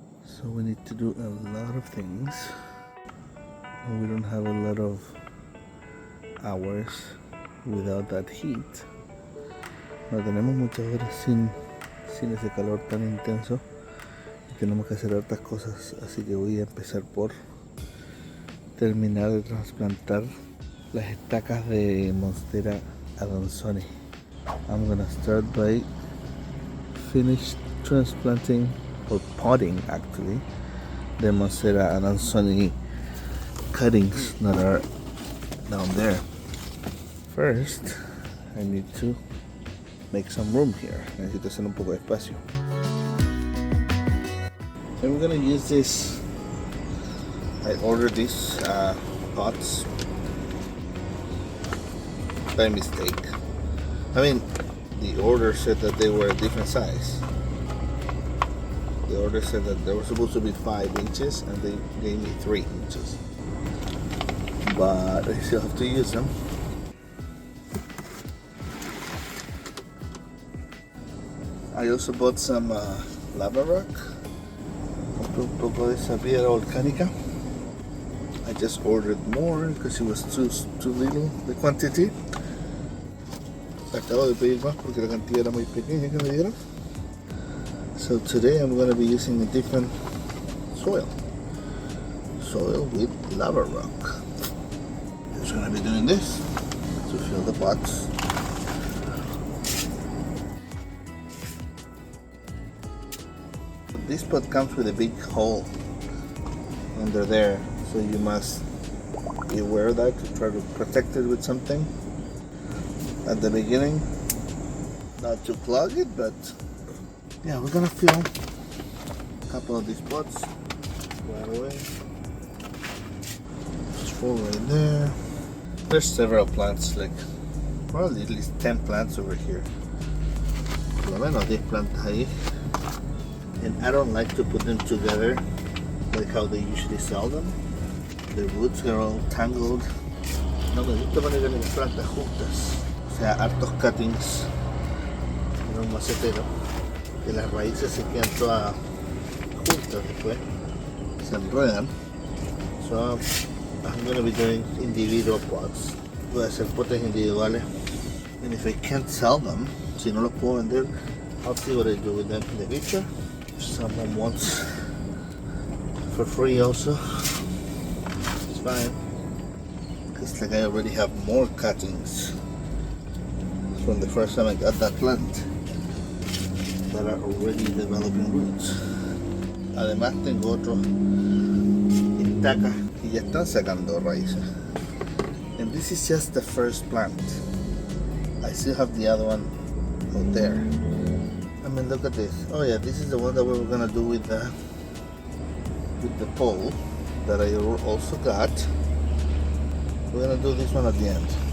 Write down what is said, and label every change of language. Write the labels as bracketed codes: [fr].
[en] So we need to do a lot of things, and we don't have a lot of hours without that heat. [es] No tenemos muchas horas sin ese calor tan intenso y tenemos que hacer hartas cosas, así que voy a empezar por terminar de trasplantar las estacas de Monstera Adansonii. [en] I'm gonna start by finish transplanting or potting actually the Monstera Adansonii cuttings that are down there. First, I need to make some room here. [es] Necesito hacer un poco de espacio. [en] And we're gonna use this. I ordered these pots by mistake. I mean, the order said that they were a different size. The order said that they were supposed to be 5 inches and they gave me 3 inches. But I still have to use them. I also bought some lava rock. [es] Compré un poco de esa piedra volcánica. [en] I just ordered more because it was too little, the quantity. [es] Acabo de pedir más porque la cantidad era muy pequeña que me dieron. [en] So today I'm going to be using a different soil with lava rock. Just going to be doing this to fill the pots. This pot comes with a big hole under there, so you must be aware of that to try to protect it with something at the beginning, not to clog it, but yeah, we're gonna fill a couple of these pots right away. Just full right there. There's several plants, like probably at least 10 plants over here. [es] Por lo menos 10 plantas ahí. [en] And I don't like to put them together like how they usually sell them. The roots are all tangled. [es] No me gusta poner las plantas juntas. O sea, hartos cuttings en un macetero. Que las raíces se quedan todas juntas después. Se enredan. [en] So I'm going to be doing individual pots. [es] Voy a hacer potes individuales. [en] And if I can't sell them, [es] si no los puedo vender, [en] I'll see what I do with them in the future. If someone wants for free also, it's fine. Because like I already have more cuttings from the first time I got that plant that are already developing roots. [es] Además tengo otros estacas que ya están sacando raíces. [en] And this is just the first plant. I still have the other one out there. I mean, look at this. Oh yeah, this is the one that we were gonna do with the pole that I also got. We're gonna do this one at the end.